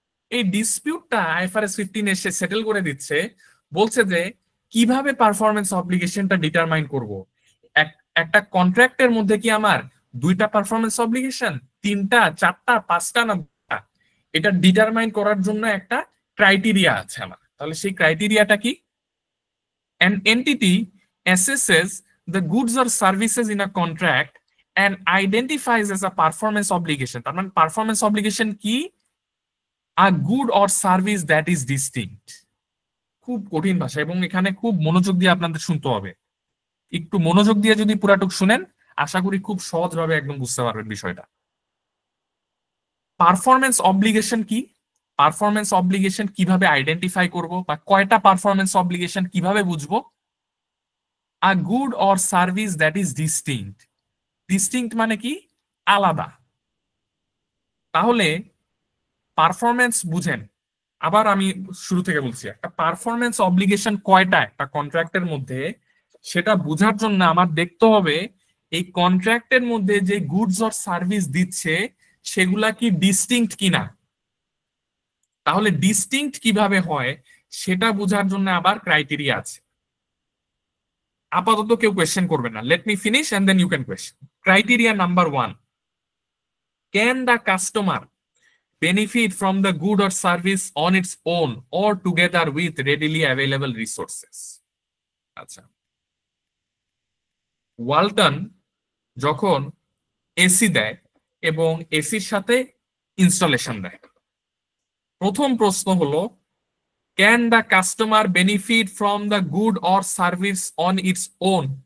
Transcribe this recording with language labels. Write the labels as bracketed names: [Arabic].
[Bangla] এই ডিসপিউটটা IFRS 15 এসে settle করে দিচ্ছে, বলছে যে কিভাবে পারফরমেন্স অব্লিগেশনটা ডিটারমাইন করব। একটা কন্ট্রাক্টের মধ্যে কি আমার 2টা পারফরমেন্স অব্লিগেশন, 3টা, 4টা, 5টা না 2টা, এটা ডিটারমাইন করার জন্য একটা ক্রাইটেরিয়া আছে আমার। তাহলে সেই ক্রাইটেরিয়াটা কি? [English] An entity assesses the goods or services in a contract and identifies as a performance obligation. [Bangla] তার মানে পারফরমেন্স অব্লিগেশন কি? [English] A good or service that is distinct. [Bangla] খুব কঠিন ভাষা এবং এখানে খুব মনোযোগ দিয়ে আপনাদের শুনতে হবে। একটু মনোযোগ দিয়ে যদি পুরাটুক শুনেন, আশা করি খুব সহজভাবে একদম বুঝতে পারবেন বিষয়টা। পারফরমেন্স অব্লিগেশন কি? পারফরমেন্স অব্লিগেশন কিভাবে আইডেন্টিফাই করব, বা কয়টা পারফরমেন্স অব্লিগেশন কিভাবে বুঝবো? [English] A good or service that is distinct. [Bangla] Distinct মানে কি? আলাদা। তাহলে পারফরমেন্স বুঝেন, আবার আমি শুরু থেকে বলছি, একটা পারফরমেন্স অব্লিগেশন কয়টা একটা কন্ট্রাক্টের মধ্যে, সেটা বোঝার জন্য আমার দেখতে হবে এই কন্ট্রাক্টের মধ্যে যে [English] goods or service [Bangla] দিচ্ছে সেগুলা কি ডিস্টিংক্ট কিনা। তাহলে ডিস্টিংক্ট কিভাবে হয় সেটা বোঝার জন্য আবার ক্রাইটেরিয়া আছে। আপাতত কেউ কোয়েশ্চেন করবে না, [English] Let me finish and then you can question. Criteria number 1, can the customer benefit from the good or service on its own or together with readily available resources? [Bangla] আচ্ছা, ওয়ালটন যখন এসি দেয় এবং এসির সাথে ইনস্টলেশন দেয়, প্রথম প্রশ্ন হলো [English] Can the customer benefit from the good or service on its own?